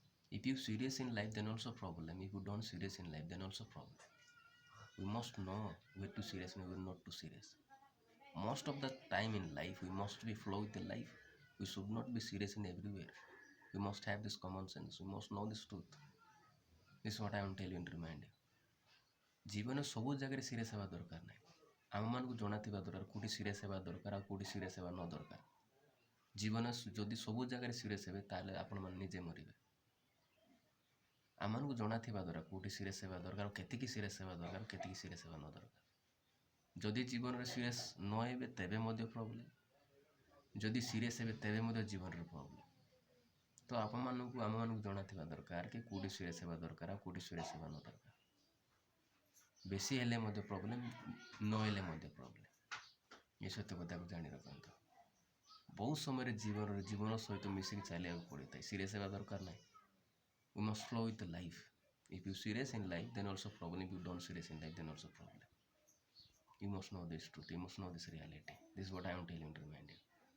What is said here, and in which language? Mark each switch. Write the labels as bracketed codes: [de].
[en] If you serious in life, then also problem. If you don't serious in life, then also problem. We must know where to serious and where not to serious. Most of the time in life, we must be flow with the life. We should not be serious in everywhere. We must have this common sense. We must know this truth. This is what I am telling to remind you. [or] ଜୀବନ ସବୁ ଜାଗାରେ serious ହେବା ଦରକାର ନାହିଁ। ଆମମାନଙ୍କୁ ଜଣାଥିବା ଦରକାର କେଉଁଠି serious ହେବା ଦରକାର ଆଉ କେଉଁଠି ସିରିୟସ୍ ହେବା ନ ଦରକାର। ଜୀବନ ଯଦି ସବୁ ଜାଗାରେ ସିରିୟସ୍ ହେବେ ତାହେଲେ ଆପଣମାନେ ନିଜେ ମରିବେ। ଆମମାନଙ୍କୁ ଜଣାଥିବା ଦରକାର କେଉଁଠି ସିରିୟସ୍ ହେବା ଦରକାର ଆଉ କେତିକି ସିରିୟସ୍ ହେବା ଦରକାର କେତିକି ସିରିୟସ୍ ହେବା ନ ଦରକାର। ଯଦି ଜୀବନରେ ସିରିୟସ୍ ନ ହେବେ ତେବେ ମଧ୍ୟ ପ୍ରୋବ୍ଲେମ୍, ଯଦି ସିରିୟସ୍ ହେବେ ତେବେ ମଧ୍ୟ ଜୀବନରେ ପ୍ରୋବ୍ଲେମ୍। ତ ଆମମାନଙ୍କୁ ଜଣାଥିବା ଦରକାର କି କେଉଁଠି ସିରିୟସ୍ ହେବା ଦରକାର ଆଉ କେଉଁଠି ସିରିୟସ୍ ହେବା ନ ଦରକାର। ବେଶୀ ହେଲେ ମଧ୍ୟ ପ୍ରୋବ୍ଲେମ୍, ନ ହେଲେ ମଧ୍ୟ ପ୍ରୋବ୍ଲେମ୍। ଏ ସତ୍ୟ କଥାକୁ ଜାଣି ରଖନ୍ତୁ। ବହୁତ ସମୟରେ ଜୀବନ ସହିତ ମିଶିକି ଚାଲିବାକୁ ପଡ଼ିଥାଏ। ସିରିୟସ୍ ହେବା ଦରକାର ନାହିଁ। [en] We must flow with the life. If you serious in life, then also problem. If you don't serious in life, then also problem. You must know this truth. You must know this reality. This is what I am telling to remind you.